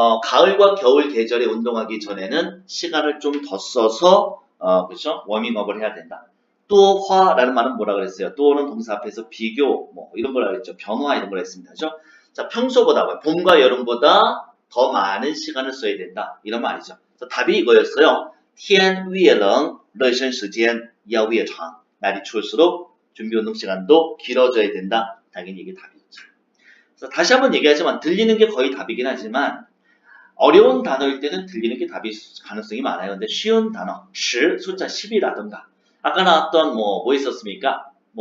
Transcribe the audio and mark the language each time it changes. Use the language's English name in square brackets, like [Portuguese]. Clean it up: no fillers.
[Korean] 가을과 겨울 계절에 운동하기 전에는 시간을 좀 더 써서 그렇죠? 워밍업을 해야 된다. 多花라는 말은 뭐라 그랬어요? 多는 동사 앞에서 비교 이런 걸 그랬죠. 변화 이런 걸 했습니다. 그죠? 자, 평소보다 봄과 여름보다 더 많은 시간을 써야 된다. 이런 말이죠. 그래서 답이 이거였어요. [Chinese] 天越冷热身时间要越长. [Korean] 날이 추울수록 준비운동 시간도 길어져야 된다. 당연히 이게 답이죠. 그래서 다시 한번 얘기하지만 들리는 게 거의 답이긴 하지만 어려운 단어일 때는 들리는 게 답일 가능성이 많아요. 근데 쉬운 단어, 10, 숫자 10이라든가 아까 나왔던 뭐 있었습니까?